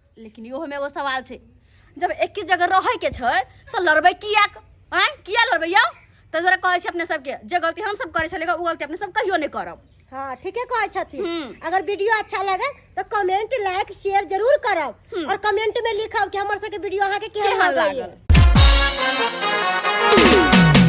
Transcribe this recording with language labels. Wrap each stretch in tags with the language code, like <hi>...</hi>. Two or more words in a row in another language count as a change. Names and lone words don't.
<mai>लेकिन इहो में एगो सवाल छै, जब एक ही जगह रहे के छै तो लड़बै किया किया लड़बै यौ? तो जरा कहै छी अपने सबके, जे गलती हम सब करे छले उ गलती अपने सब कहियो नहीं करब। हाँ ठीके कहै छथिन। अगर वीडियो अच्छा लगे तो</mai> <en>comment like share</en> <mai>जरूर करब और कमेंट में लिखब कि हमर सबके वीडियो अहाँ के केहन लागल।</mai>